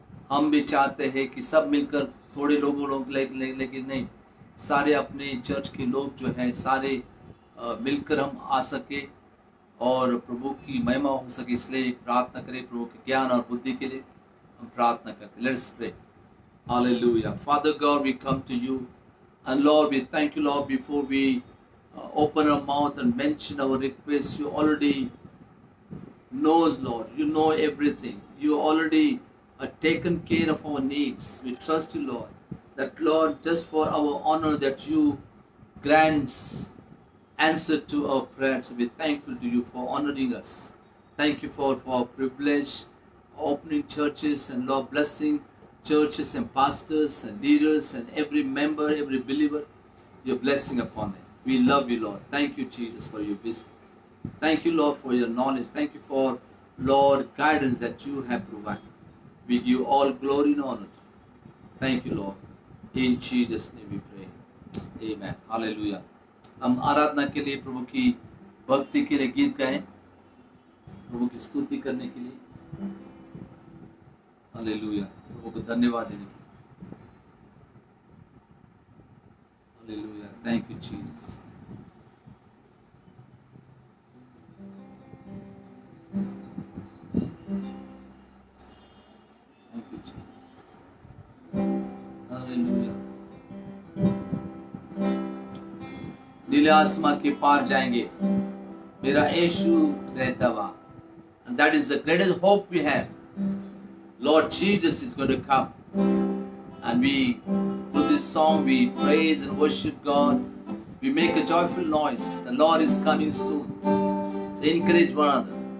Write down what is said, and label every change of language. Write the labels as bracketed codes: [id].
[hi] हम भी चाहते हैं कि सब मिलकर, थोड़े लोग लेकिन नहीं, सारे अपने चर्च के लोग जो हैं सारे मिलकर हम आ सके और प्रभु की महिमा हो सके, इसलिए प्रार्थना करें। प्रभु के ज्ञान और बुद्धि के लिए हम प्रार्थना करते हैं। [en] Let's pray. Hallelujah. Father God, we come to you, and Lord, we thank you, Lord, before we open our mouth and mention our requests. You already knows, Lord. You know everything. You already taken care of our needs. We trust you, Lord, that Lord, just for our honor, that you grants answer to our prayers. We're thankful to you for honoring us. Thank you for our privilege, opening churches, and Lord, blessing churches and pastors and leaders and every member, every believer, your blessing upon them. We love you, Lord. Thank you, Jesus, for your wisdom. Thank you, Lord, for your knowledge. Thank you for, Lord, guidance that you have provided. We give all glory and honor to you. Thank you, Lord. In Jesus' name we pray. Amen. Hallelujah. [hi] हम आराधना के लिए, प्रभु की भक्ति के लिए गीत गाएं, प्रभु की स्तुति करने के लिए। हालेलुया। प्रभु को धन्यवाद देने के लिए। [en] Hallelujah. Thank you Jesus. Thank you Jesus. Hallelujah. [hi] नीले आसमां के पार जाएंगे, मेरा यीशु रहता वहाँ। [en] And that is the greatest hope we have. Lord Jesus is going to come, and we, through this song, we praise and worship God. We make a joyful noise. The Lord is coming soon. So encourage one another.